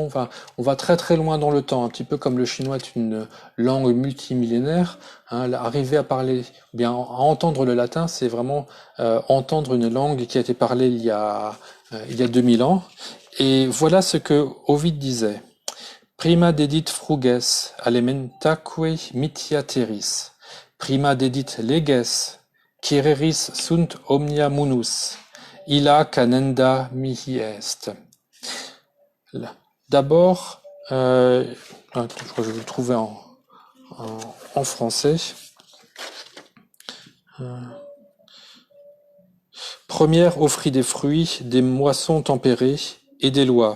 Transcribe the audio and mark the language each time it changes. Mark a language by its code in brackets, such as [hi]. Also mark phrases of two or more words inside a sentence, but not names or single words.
[fr] Enfin, on va très loin dans le temps, un petit peu comme le chinois est une langue multimillénaire. Hein, arriver à parler, bien à entendre le latin, c'est vraiment entendre une langue qui a été parlée il y a 2000 ans. Et voilà ce que Ovide disait. [la] Prima dedit fruges alimentaque mitia terris. Prima dedit leges, quereris sunt omnia munus. Illa canenda mihi est. [fr] D'abord, je crois que je vais le trouver en français. Première offrit des fruits, des moissons tempérées et des lois.